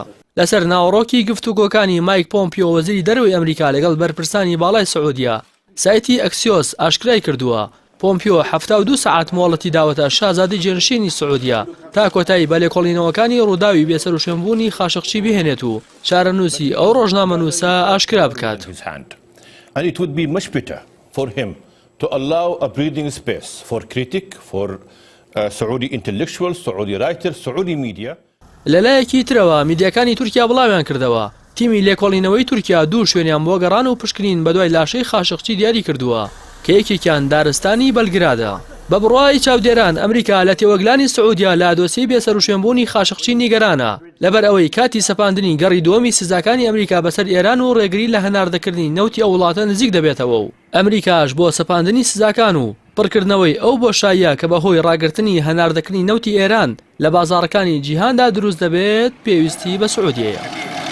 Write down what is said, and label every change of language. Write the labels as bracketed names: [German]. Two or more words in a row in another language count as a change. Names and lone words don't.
[Central Kurdish] لەسەر ناوەڕۆکی گفتوگۆکانی مایک پۆمپیۆ وەزیری دەرەوەی ئەمریکا لەگەڵ بەرپرسانی باڵای سعودیە سایتی ئەکسیۆس ئاشکرای کردووە پۆمپیۆ 72 سەعات مۆڵەتی داوەتە شازادی جێنشینی سعودیە تا کۆتایی بە لێکۆڵینەوەکانی ڕووداوی بێسەر و شوێنبوونی خاشقجی بهێنێت و چارەنووسی ئەو ڕۆژنامەنووسە ئاشکرا بکات. [English] And it would be much better for him to allow a breathing space for critic, for Saudi intellectuals, Saudi writers, Saudi media. [Central Kurdish] لەلایەکی ترەوە میدیاکانی تورکیا بڵاویان کردەوە تیمی لێکۆڵینەوەی تورکیا دوو شوێنیان بۆ گەڕان و پشکنین بە دوای لاشەی خاشقجی دیاری کردووە کە یەکێکیان دارستانی بەلگرادە. بە بڕوای چاودێران ئەمریکا لە تێوەگلانی سعودیا لە دۆسیی بێسەر و شوێنبوونی خاشقجی نیگەرانە لەبەر ئەوەی کاتی سەپاندنی گەڕی دووەمی سزاکانی ئەمریکا بەسەر ئێران و ڕێگری لە هەناردەکردنی نەوتی ئەو وڵاتە نزیک دەبێتەوە و ئەمریکاش بۆ سەپاندنی سزاکان و پڕکردنەوەی ئەو بۆشاییە کە بەهۆی ڕاگررتنی هەناردەکردنی نەوتی ئێران لە بازاڕەکانی جیهاندا دروست دەبێت پێویستی بە سعودیەیە.